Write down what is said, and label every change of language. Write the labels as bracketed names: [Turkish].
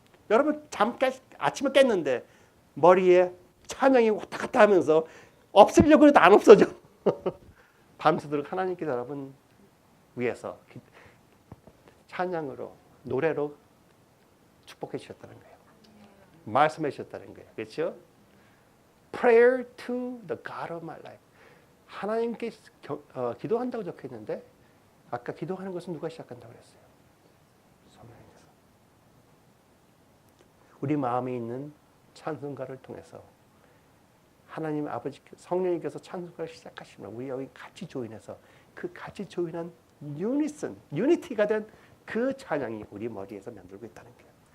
[Korean] 여러분 아침에 깼는데 머리에 찬양이 왔다 갔다 하면서 없애려고 해도 안 없어져. 밤새도록 하나님께서 여러분 위해서 찬양으로 노래로 축복해 주셨다는 거예요. 말씀해 주셨다는 거예요. 그렇죠? [English] Prayer to the God of my life. [Korean] 하나님께 기도한다고 적혀 있는데 아까 기도하는 것은 누가 시작한다고 그랬어요? 성령님께서. 우리 마음에 있는 찬송가를 통해서 하나님 아버지 성령님께서 찬송가를 시작하시면 우리 여기 같이 조인해서 그 같이 조인한 유니티가 된 그 찬양이 우리 머리에서 맴돌고 있다는 거예요.